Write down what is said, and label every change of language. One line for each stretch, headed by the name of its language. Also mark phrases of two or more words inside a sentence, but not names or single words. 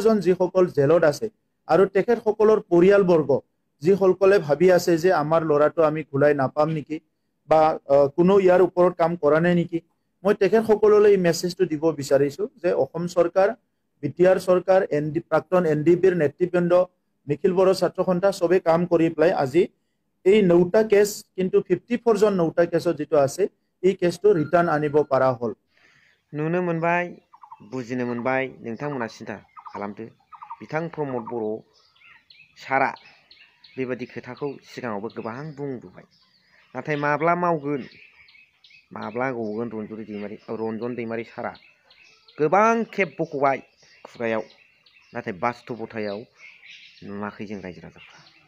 Assamese: জন যিসকল জেলত আছে আৰু তেখেত সকলৰ পৰিয়ালবৰ্গ যিসকলে ভাবি আছে যে আমাৰ লৰাটো আমি ঘুলাই নাপাম নেকি বা কোনো ইয়াৰ ওপৰত কাম কৰা নাই নেকি মই তেখেত সকললৈ এই মেছেজটো দিব বিচাৰিছো যে অসম চৰকাৰ বিটিআৰ চৰকাৰ প্ৰাক্তন NDBৰ নেতৃবৃন্দ নিখিল বড়ো ছাত্ৰ সন্থা সবে কাম কৰি পেলাই আজি এই 9টা কেছ কিন্তু 54 জন 9টা কেছত যেটো আছে এই কেছটো ৰিটাৰ্ণ আনিব পাৰা হল
Bodo: नुनो मोनबाय बुजिनो मोनबाय नोंथांमोना सिन्था खालामदो बिथां प्रमद बर' सारा बेबादि खोथाखौ सिगाङावबो गोबां बुंबोबाय नाथाय माब्ला मावगोन माब्ला गगोन रन्जन दैमारि सारा गोबां खेब बखबाय खुगायाव नाथाय बास्तबतायाव नुवाखै जों रायजो राजाफ्रा